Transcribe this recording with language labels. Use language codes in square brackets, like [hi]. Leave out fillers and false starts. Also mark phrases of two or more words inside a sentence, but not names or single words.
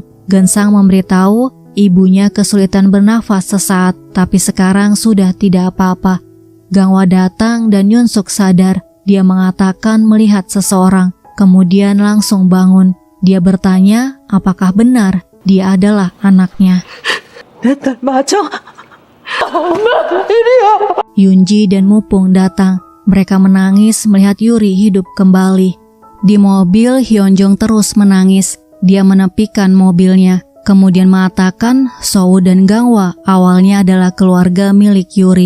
[id] Gensang memberitahu ibunya kesulitan bernafas sesaat, tapi sekarang sudah tidak apa-apa. Gangwa datang dan Yunsuk sadar. Dia mengatakan melihat seseorang, kemudian langsung bangun. Dia bertanya apakah benar dia adalah anaknya. [ko] 내 딸 맞아? [id] Yunji dan Mupung datang. Mereka menangis melihat Yuri hidup kembali. Di mobil, Hyunjong terus menangis. Dia menepikan mobilnya, kemudian mengatakan Soo dan Gangwa awalnya adalah keluarga milik Yuri.